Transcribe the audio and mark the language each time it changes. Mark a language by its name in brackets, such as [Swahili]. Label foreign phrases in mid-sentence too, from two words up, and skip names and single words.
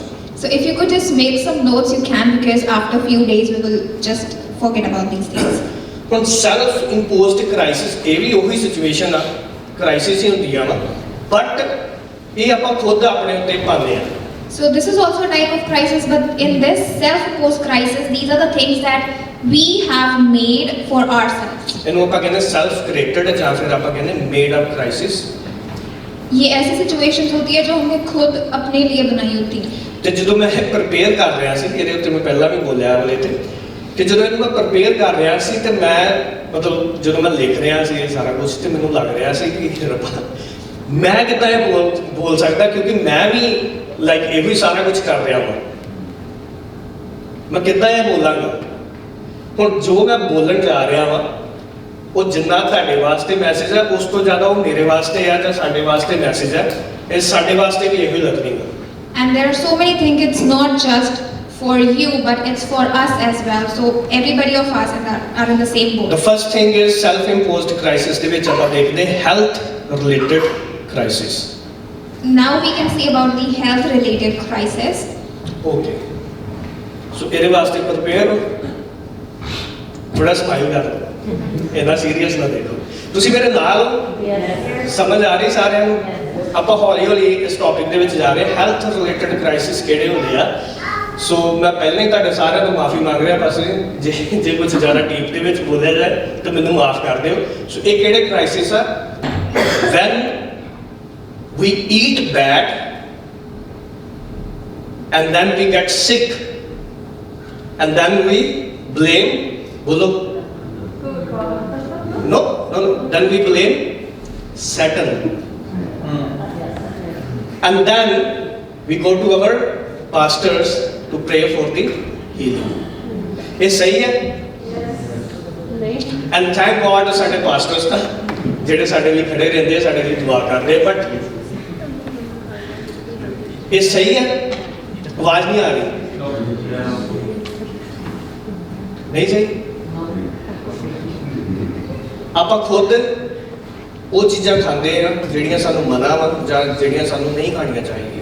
[English] So if you could just make some notes, you can, because after a few days we will just forget about these things. [Punjabi] ਹੁਣ [English] self imposed crisis [Punjabi] ਇਹ ਵੀ ਉਹੀ ਸਿਚੁਏਸ਼ਨ ਆ, ਕ੍ਰਾਈਸਿਸ ਹੀ ਹੁੰਦੀ ਆ ਨਾ, ਬਟ ਇਹ ਆਪਾਂ ਖੁਦ ਆਪਣੇ ਉੱਤੇ ਪਾਉਂਦੇ ਆ। [English] So this is also a type of crisis, but in this self-imposed crisis, these are the things that we have made for ourselves. [Punjabi] ਇਹਨੂੰ ਆਪਾਂ ਕਹਿੰਦੇ [English] self created [Punjabi] ਜਾਂ ਫਿਰ ਆਪਾਂ ਕਹਿੰਦੇ [English] made up crisis. [Hindi] ये ऐसी सिचुएशंस होती है जो हमने खुद अपने लिए बनाई होती है। [Punjabi] ਤੇ ਜਦੋਂ ਮੈਂ ਇਹ ਪ੍ਰਪੇਅਰ ਕਰ ਰਿਹਾ ਸੀ, ਇਹਦੇ ਉੱਤੇ ਮੈਂ ਪਹਿਲਾਂ ਵੀ ਬੋਲਿਆ ਵਾਲੇ ਤੇ ਕਿ ਜਦੋਂ ਇਹਨੂੰ ਮੈਂ ਪ੍ਰਪੇਅਰ ਕਰ ਰਿਹਾ ਸੀ ਤੇ ਮੈਂ ਮਤਲਬ ਜਦੋਂ ਮੈਂ ਲਿਖ ਰਿਹਾ ਸੀ ਇਹ ਸਾਰਾ ਕੁਝ, ਤੇ ਮੈਨੂੰ ਲੱਗ ਰਿਹਾ ਸੀ ਕਿ ਰੱਬਾ ਮੈਂ ਕਿੱਦਾਂ ਇਹ ਬੋਲ ਸਕਦਾ, ਕਿਉਂਕਿ ਮੈਂ ਵੀ ਲਾਈਕ ਇਹੋ ਹੀ ਸਾਰਾ ਕੁਝ ਕਰ ਰਿਹਾ ਹਾਂ, ਮੈਂ ਕਿੱਦਾਂ ਇਹ ਬੋਲਾਂਗਾ। ਹੁਣ ਜੋ ਮੈਂ ਬੋਲਣ ਜਾ ਰਿਹਾ ਵਾਂ ਉਹ ਜਿੰਨਾ ਤੁਹਾਡੇ ਵਾਸਤੇ ਮੈਸੇਜ ਹੈ, ਉਸ ਤੋਂ ਜ਼ਿਆਦਾ ਉਹ ਮੇਰੇ ਵਾਸਤੇ ਹੈ ਜਾਂ ਸਾਡੇ ਵਾਸਤੇ ਮੈਸੇਜ ਹੈ। ਇਹ ਸਾਡੇ ਵਾਸਤੇ ਵੀ ਇਹੋ ਹੀ ਲੱਗਣੀ ਹੈ। [English] And there are so many things, it's not just for you, but it's for us as well. So everybody of us are in the same boat. The first thing is self-imposed crisis [Punjabi] ਦੇ ਵਿੱਚ ਆਪਾਂ ਦੇਖਦੇ [English] health related crisis. Now we can see about the health related crisis. Okay. So [Punjabi] ਇਹਦੇ ਵਾਸਤੇ prepare ਹੋ, ਥੋੜਾ ਸਮਾਈਲ ਕਰੋ, ਇੰਨਾ ਸੀਰੀਅਸ ਨਾ ਦੇਖੋ। ਤੁਸੀਂ ਮੇਰੇ ਨਾਲ ਸਮਝ ਆ ਰਹੀ ਸਾਰਿਆਂ ਨੂੰ? ਆਪਾਂ ਹੌਲੀ ਹੌਲੀ ਇਸ ਟੌਪਿਕ ਦੇ ਵਿੱਚ ਜਾ ਰਹੇ। [English] health related crisis [Punjabi] ਕਿਹੜੇ ਹੁੰਦੇ ਆ? ਸੋ ਮੈਂ ਪਹਿਲਾਂ ਹੀ ਤੁਹਾਡੇ ਸਾਰਿਆਂ ਤੋਂ ਮਾਫੀ ਮੰਗ ਰਿਹਾ, ਬਸ ਜੇ ਕੁਝ ਜ਼ਿਆਦਾ ਡੀਪ ਦੇ ਵਿੱਚ ਬੋਲਿਆ ਜਾਏ ਤਾਂ ਮੈਨੂੰ ਮਾਫ ਕਰ ਦਿਓ। ਸੋ ਇਹ ਕਿਹੜੇ ਕ੍ਰਾਈਸਿਸ ਆ? [English] ਵੈਨ we eat bad and then we get sick and then we blame [Punjabi] bolo no [English] then we blame Satan and then we go to our pastors to pray for the healing। [Punjabi] ਇਹ ਸਹੀ ਹੈ? [English] and thank God [Punjabi] ਸਾਡੇ pastors ਤਾਂ ਜਿਹੜੇ ਸਾਡੇ ਲਈ ਖੜੇ ਰਹਿੰਦੇ ਆ, ਸਾਡੇ ਲਈ ਦੁਆ ਕਰਦੇ, ਬਟ ਇਹ ਸਹੀ ਹੈ? ਆਵਾਜ਼ ਨਹੀਂ ਆ ਰਹੀ? ਨਹੀਂ ਸਹੀ? ਆਪਾਂ ਖੁਦ ਉਹ ਚੀਜ਼ਾਂ ਖਾਂਦੇ ਆ ਜਿਹੜੀਆਂ ਸਾਨੂੰ ਮਨਾ ਵਾ ਜਾਂ ਜਿਹੜੀਆਂ ਸਾਨੂੰ ਨਹੀਂ ਖਾਣੀਆਂ ਚਾਹੀਦੀਆਂ।